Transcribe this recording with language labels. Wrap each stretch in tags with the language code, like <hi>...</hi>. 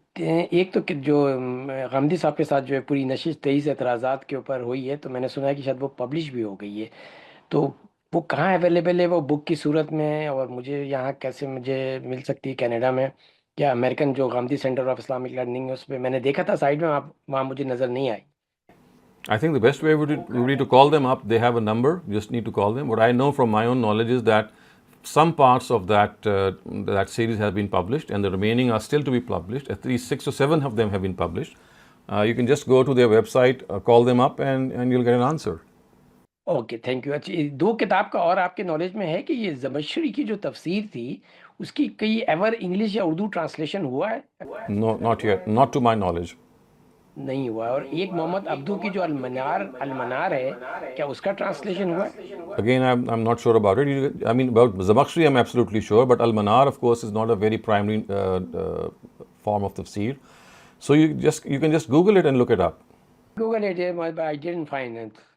<hi>एक तो जो गामदी साहब के साथ जो है पूरी नशिश 23 एतराज़ात के ऊपर हुई है, तो मैंने सुना है कि शायद वो पब्लिश भी हो गई है। तो वो कहाँ अवेलेबल है, वो बुक की सूरत में है, और मुझे यहाँ कैसे मुझे मिल सकती है, कनाडा में या अमेरिकन जो गामदी सेंटर ऑफ इस्लामिक लर्निंग है उस पर मैंने देखा था साइड में, आप वहाँ मुझे नज़र नहीं आई।</hi> <en>I think the best way would be to call them up. They have a number. You just need to call them. What I know from my own knowledge is that some parts of that series have been published, and the remaining are still to be published. At least 6 or 7 of them have been published. You can just go to their website, call them up, and you'll get an answer. Okay, thank you.</en> <hi>अच्छा, ये दो किताब का और आपके knowledge में है कि ये ज़मश्शरी की जो तफसीर थी उसकी कई एवर इंग्लिश या उर्दू ट्रांसलेशन हुआ है?</hi> <en>No, not yet. Not to my knowledge.</en> <hi>नहीं हुआ। और एक मोहम्मद अब्दू की जो अलमनार है, क्या उसका ट्रांसलेशन हुआ है?</hi> <en>Again, I'm not sure about it. I mean, about Zamakhshari, I'm absolutely sure, but Al-Manar, of course, is not a very primary form of tafsir. So you can just Google it and look it up. Google it, but I didn't find it.</en>